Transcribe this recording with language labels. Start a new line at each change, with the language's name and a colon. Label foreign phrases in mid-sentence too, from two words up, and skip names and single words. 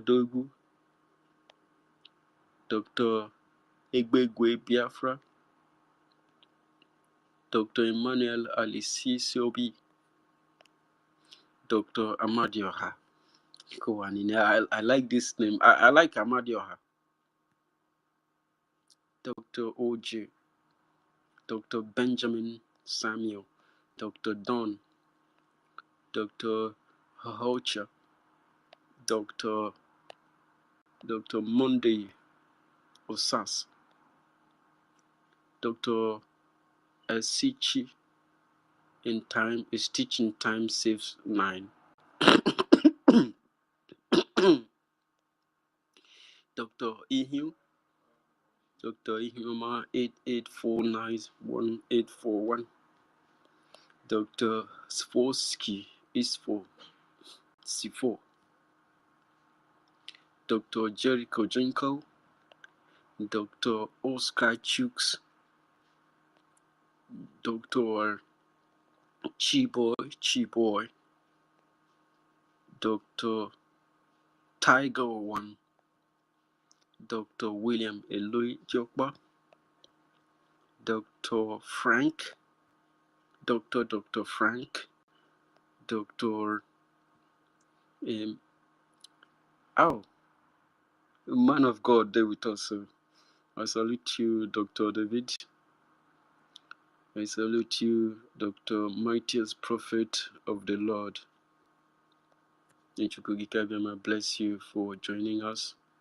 English: Dogu, Dr. Egbegwe Biafra, Dr. Emmanuel Alisi Siobi, Dr. Amadioha Kowanine. I like this name. I like Amadioha. Dr. OJ, Dr. Benjamin Samuel, Dr. Don, Dr. Hocha, Dr. Monday Osas, Dr. Esichi. In time is teaching time saves 9. Dr. Ihu, Dr. Ihuma 88491841, Dr. Svorsky Isfo C4, Dr. Jericho Jenko, Dr. Oscar Chooks, Dr. Chiboy, Dr. Tiger One, Dr. William Eloy Jokba, Dr. Frank, Dr. Frank, Dr. Man of God there with us. I salute you, Dr. David. I salute you, Dr. Mightiest Prophet of the Lord. I bless you for joining us.